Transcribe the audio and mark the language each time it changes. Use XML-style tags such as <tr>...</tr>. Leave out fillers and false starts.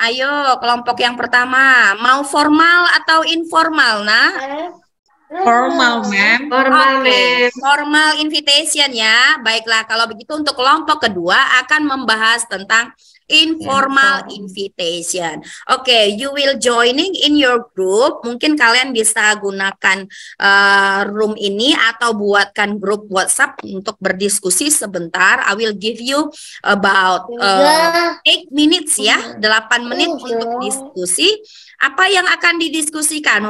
<id>Ayo, kelompok yang pertama. Mau formal atau informal, nah?</id> <en>Formal, ma'am. Formal, ma'am. Formal invitation ya.</en> <id>Baiklah, kalau begitu untuk kelompok kedua akan membahas tentang informal invitation.</id> <en>Oke, you will joining in your group.</en> <id>Mungkin kalian bisa gunakan room ini atau buatkan grup WhatsApp untuk berdiskusi sebentar.</id> <en>I will give you about 8 minutes ya,</en> <id>8 menit untuk diskusi. Apa yang akan didiskusikan?</id>